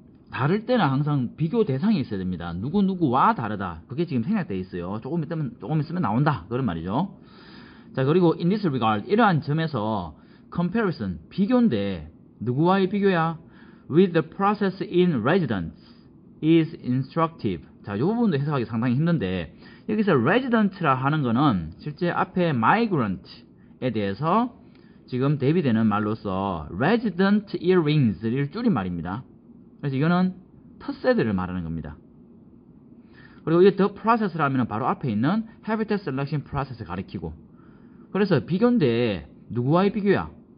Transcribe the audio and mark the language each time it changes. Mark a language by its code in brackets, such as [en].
[ko] 다를 때는 항상 비교 대상이 있어야 됩니다. 누구와 다르다, 그게 지금 생략되어 있어요. 조금 있으면 나온다, 그런 말이죠. 자, 그리고 [en] in this regard, [ko] 이러한 점에서 comparison, 비교인데 누구와의 비교야? [en] with the process in residence is instructive. [ko] 자, 이 부분도 해석하기 상당히 힘든데, 여기서 resident라 하는 거는 실제 앞에 migrant에 대해서 지금 대비되는 말로서 resident earrings를 줄인 말입니다. 그래서 이거는 텃새들을 말하는 겁니다. 그리고 이 the process를 하면 바로 앞에 있는 habitat selection process를 가리키고, 그래서 비교인데 누구와의 비교야?